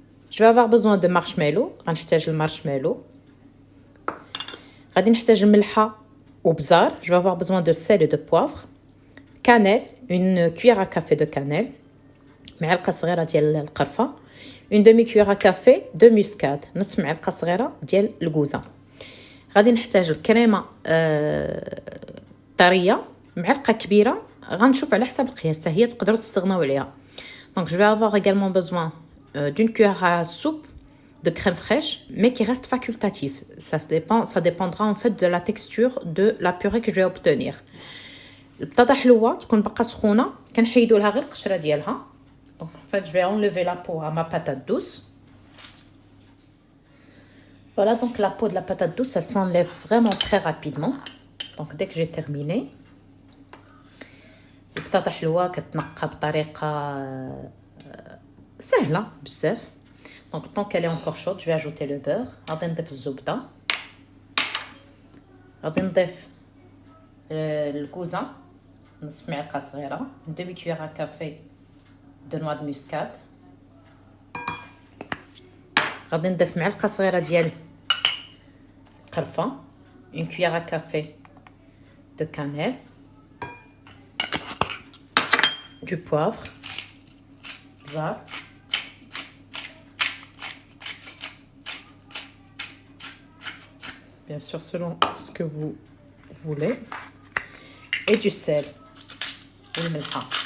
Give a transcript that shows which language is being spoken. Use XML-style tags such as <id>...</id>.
<fr>Je vais avoir besoin de marshmallow،</fr> <ar>غنحتاج المارشميلو. غادي نحتاج الملحه وبزار.</ar> <fr>Je vais avoir besoin de sel et de poivre. Cannelle, une cuillère à café de cannelle.</fr> <ar>معلقه صغيره ديال القرفه.</ar> <fr>Une demi-cuillère à café de muscade،</fr> <ar>نصف معلقه صغيره ديال الكوزه. غادي نحتاج الكريمه طريه معلقه كبيره، غنشوف على حسب القياس هي تقدروا تستغناو عليها.</ar> <fr>Donc je vais avoir également besoin d'une cuillère à soupe de crème fraîche, mais qui reste facultatif. Ça dépendra en fait de la texture de la purée que je vais obtenir.</fr> <ar>البطاطا حلوه تكون باقا سخونه كنحيدوا لها غير القشره ديالها.</ar> <fr>Donc en fait je vais enlever la peau à ma patate douce. Voilà, donc la peau de la patate douce elle s'enlève vraiment très rapidement. Donc dès que j'ai terminé.</fr> <ar>البطاطا حلوه كتنقى بطريقه سهله بزاف.</ar> <fr>Donc tant qu'elle est encore chaude, je vais ajouter le beurre.</fr> <ar>غادي نضيف الزبده، غادي نضيف الكوزه نصف معلقه صغيره،</ar> <fr>une demi-cuillère à café de noix de muscade.</fr> <ar>غادي نضيف معلقه صغيره ديال القرفه،</ar> <fr>une cuillère à café de cannelle, du poivre, بزار، bien sûr selon ce que vous voulez, et du sel والملحه.</fr>